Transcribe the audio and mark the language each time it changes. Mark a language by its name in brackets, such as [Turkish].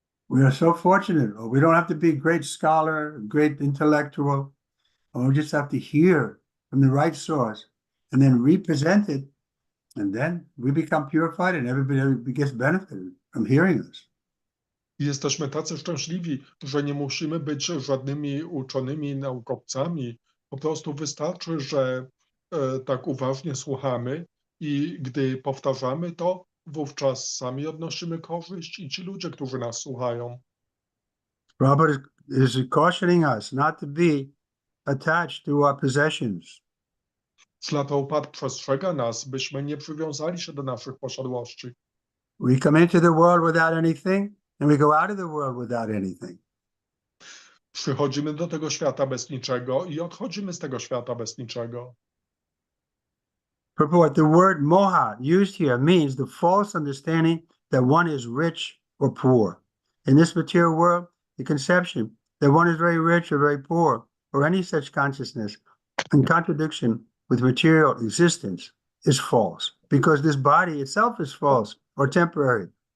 [English] We are so fortunate. We don't have to be a great scholar, great intellectual. We just have to hear from the right source and then represent it. And then we become purified and everybody gets benefited from hearing us. [Polish] Jesteśmy tacy szczęśliwi, że nie musimy być żadnymi uczonymi, naukowcami. Po prostu wystarczy, że tak uważnie słuchamy i gdy powtarzamy to, wówczas sami odnosimy korzyść i ci ludzie, którzy nas słuchają. [English] Prabhupada is cautioning us not to be attached to our possessions. [Polish] Śrila Prabhupada przestrzega nas, byśmy nie przywiązali się do naszych posiadłości. [English] We come into the world without anything, and we go out of the world without anything. [Polish] Przychodzimy do tego świata bez niczego i odchodzimy z tego świata bez niczego. [English] Purport, the word moha used here means the false understanding that one is rich or poor. In this material world, the conception that one is very rich or very poor, or any such consciousness in contradiction with material existence is false, because this body itself is false or temporary.